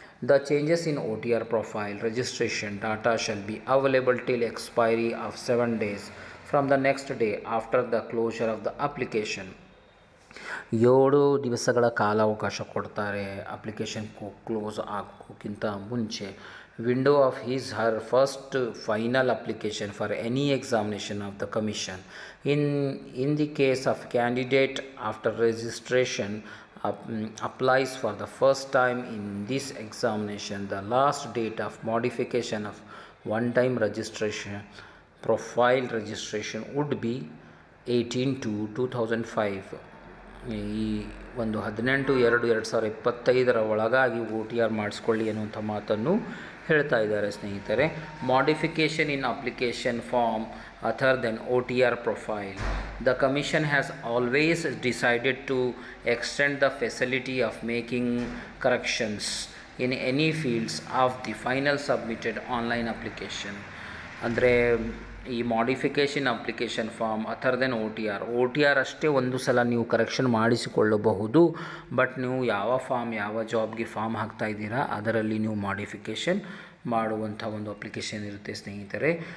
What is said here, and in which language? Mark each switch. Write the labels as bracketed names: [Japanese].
[English] The changes in OTR profile registration data shall be available till expiry of 7 days from the next day after the closure of the application. [Kannada] 7 ದಿವಸಗಳ ಕಾಲಾವಕಾಶ ಕೊಡ್ತಾರೆ application close ಆಗೋಕ್ಕಿಂತ ಮುಂಚೆ. [English] window of his her first final application for any examination of the commission. In the case of candidate after registration applies for the first time in this examination, the last date of modification of one-time registration profile registration would be 18/2/2005. [Kannada] ಈ ಒಂದು 18/2/2025 ಒಳಗಾಗಿ OTR ಮಾಡಿಸ್ಕೊಳ್ಳಿ ಅನ್ನುವಂಥ ಮಾತನ್ನು ಹೇಳ್ತಾ ಇದ್ದಾರೆ ಸ್ನೇಹಿತರೆ. [English] Modification in application form other than OTR profile. The Commission has always decided to extend the facility of making corrections in any fields of the final submitted online application. [Kannada] ಅಂದರೆ ಈ [English] modification application form other than OTR [Kannada] ಅಷ್ಟೇ ಒಂದು ಸಲ ನೀವು correction ಮಾಡಿಸಿಕೊಳ್ಳಬಹುದು. But ನೀವು ಯಾವ ಜಾಬ್ಗೆ form ಹಾಕ್ತಾ ಇದ್ದೀರಾ ಅದರಲ್ಲಿ ನೀವು ಮಾಡಿಫಿಕೇಷನ್ ಮಾಡುವಂಥ ಒಂದು ಅಪ್ಲಿಕೇಶನ್ ಇರುತ್ತೆ ಸ್ನೇಹಿತರೆ.